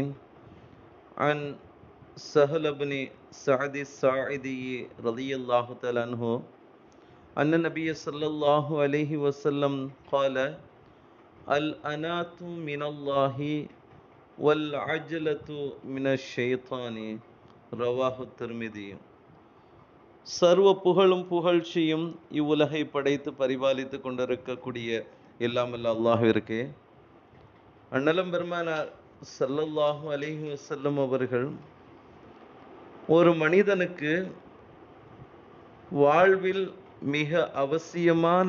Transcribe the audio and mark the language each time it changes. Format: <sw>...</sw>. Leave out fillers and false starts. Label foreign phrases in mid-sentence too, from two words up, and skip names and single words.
<ar>عن سهل بن سعد الساعدي رضي الله تعالى عنه أن النبي صلى الله عليه وسلم قال: الأنات من الله والعجلة من الشيطان. رواه الترمذي.</ar> <ta>சர்வ புகழும் புகழ்ச்சியும் இவ்வுலகை படைத்து பரிபாலித்து கொண்டிருக்கக்கூடிய எல்லாமல்ல அல்லாஹ்விற்கே. அண்ணலம் பெருமானார்</ta> <ar>صلى الله عليه وسلم</ar> <ta>அவர்கள் ஒரு மனிதனுக்கு வாழ்வில் மிக அவசியமான</ta>